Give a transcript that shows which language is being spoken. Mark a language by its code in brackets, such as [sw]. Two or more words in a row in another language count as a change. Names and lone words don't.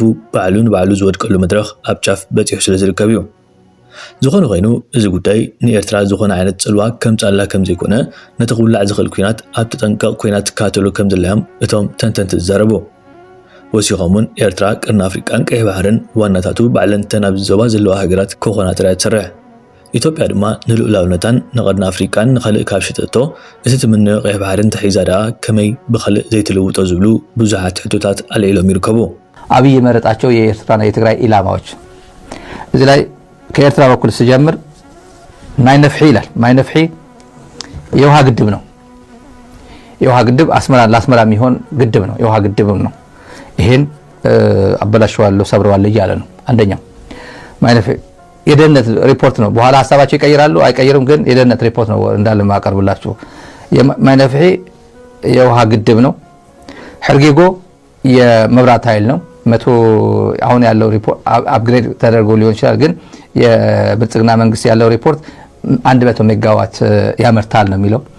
[ti] ባዕሉ ንባዕሉ ዝወድቀሉ መድረኽ ኣብ ጫፍ በፂሑ ስለ ዝርከብ እዩ። ዝኾነ ኮይኑ እዚ ጉዳይ ንኤርትራ ዝኾነ ዓይነት ፅልዋ ከምፃላ ከም ዘይኮነ ነቲ ክብላዕ ዝኽእል ኩናት ኣብ ተጠንቀቕ ኮይና ትከታተሉ ከም ዘላዮም እቶም ተንተንቲ ዝዛረቡ። ወሲኾም እውን ኤርትራ ቀርኒ ኣፍሪቃን ቀይሕ ባሕርን ዋናታቱ ባዕለንተን ኣብ ዞባ ዘለዋ ሃገራት ክኾና ጥራይ ትሰርሕ። ኢትዮጵያ ድማ ንልኡላውነታን ንቀርኒ ኣፍሪቃን ንኻልእ ካብ ሽጠቶ እቲ ትምነዮ ቀይሕ ባሕርን ተሒዛ ደኣ ከመይ ብኻልእ ዘይትልውጦ ዝብሉ ብዙሓት ሕቶታት ኣልዒሎም ይርከቡ። [am] አብይ የመረጣቸው የኤርትራና የትግራይ ኢላማዎች እዚ ላይ ከኤርትራ በኩል ሲጀምር ማይ ነፍሒ ይላል። ማይ ነፍሒ የውሃ ግድብ ነው። የውሃ ግድብ ለአስመራ የሚሆን ግድብ ነው። የውሃ ግድብም ነው። ይሄን አበላሽዋለሁ ሰብረዋለሁ እያለ ነው። አንደኛው ማይ ነፍሒ የደህንነት ሪፖርት ነው። በኋላ ሐሳባቸው ይቀይራሉ አይቀይሩም፣ ግን የደህንነት ሪፖርት ነው እንዳለ ማቀርብላችሁ። ማይ ነፍሒ የውሃ ግድብ ነው። ሕርጌጎ የመብራት ኃይል ነው። አሁን ያለው ሪፖርት አፕግሬድ ተደርጎ ሊሆን ይችላል፣ ግን የብልጽግና መንግስት ያለው ሪፖርት 100 ሜጋዋት ያመርታል ነው የሚለው።